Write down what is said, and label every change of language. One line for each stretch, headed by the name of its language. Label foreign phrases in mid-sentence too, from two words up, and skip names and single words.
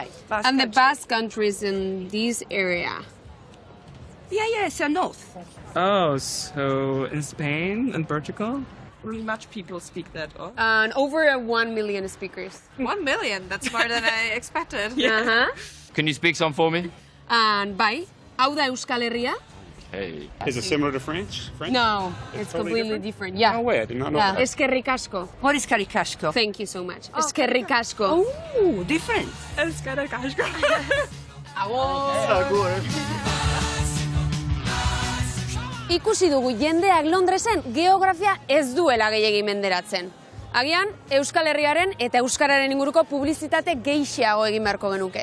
English: And the Basque country is in this area. Yeah, so north. Oh, so in Spain and Portugal? much people speak that. Oh? And over 1 million speakers. 1 million? That's more than I expected. Can you speak some for me?
Basque: And bai, hau da Euskal Herria?
English: Hey. Is it similar to French? No, it's totally completely different. Yeah. No way, I did not know that.
Basque: Eskerrik asko.
English: What is karikashko? Thank you so much.
Basque: Eskerrik asko.
English: Oh, different.
Basque: Eskerrik asko. Ikusi dugu jendeak Londresen geografia ez duela gehiegi menderatzen. Agian, Euskal Herriaren eta Euskararen inguruko publizitate gehiago egin beharko genuke.